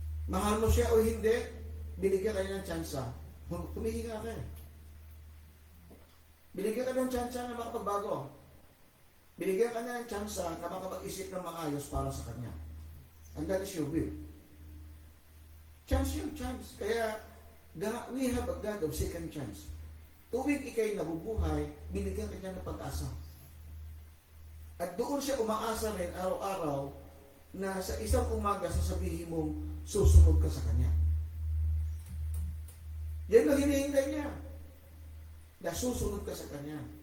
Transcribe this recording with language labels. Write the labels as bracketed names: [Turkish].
[Filipino] Mahal mo siya o hindi, binigyan kayo ng tsansa. Humihinga ka eh. Binigyan ka ng tsansa na makapagbago. Binigyan ka na ng tsansa na makapag-isip ng maayos para sa Kanya. [English] And that is your will. Chance yun, chance. Kaya, we have a God of second chance. [Filipino] Tuwing ikay nabubuhay, binigyan ka niya ng pag-asa. At doon siya umaasa rin araw-araw na sa isang umaga sasabihin mong susunod ka sa Kanya. Yan ang hinihintay niya. Na susunod ka sa Kanya.